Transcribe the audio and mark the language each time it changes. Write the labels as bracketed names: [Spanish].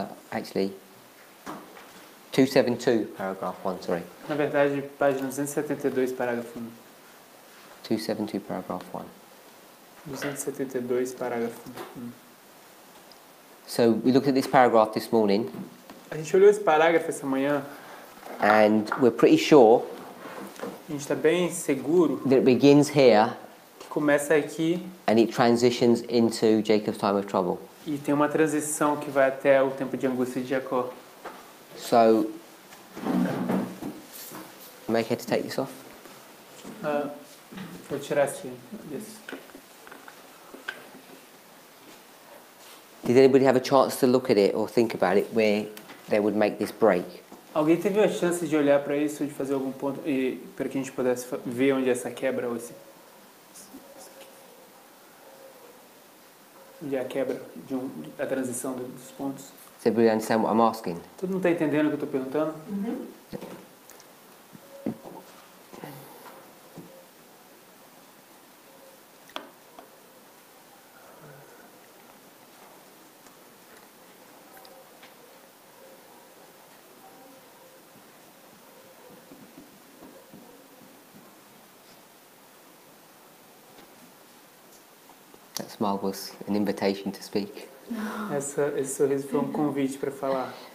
[English] Actually, 272, paragraph 1, sorry. [Portuguese] Na verdade, página 272, parágrafo 1. [English] 272, paragraph 1. [Portuguese] 272, parágrafo 1. [English] So we looked at this paragraph this morning. [Portuguese] A gente olhou esse parágrafo essa manhã. [English] And we're pretty sure [Portuguese] A gente está bem seguro [English] that it begins here [Portuguese] que começa aqui [English] and it transitions into Jacob's time of trouble. [Portuguese] e tem uma transição que vai até o tempo de angústia de Jacó. [English] So, am I okay to take this off? [Portuguese] Vou tirar esse. [English] Did anybody have a chance to look at it or think about it where they would make this break? [Portuguese] Alguém teve a chance de olhar para isso, de fazer algum ponto, para que a gente pudesse ver onde essa quebra, ou onde é a quebra, a transição dos pontos? [English] Does everybody understand what I'm asking? [Portuguese] Todo mundo está entendendo o que eu estou perguntando? Uhum. [English] That smile was an invitation to speak. [Portuguese] Esse sorriso foi um convite para falar.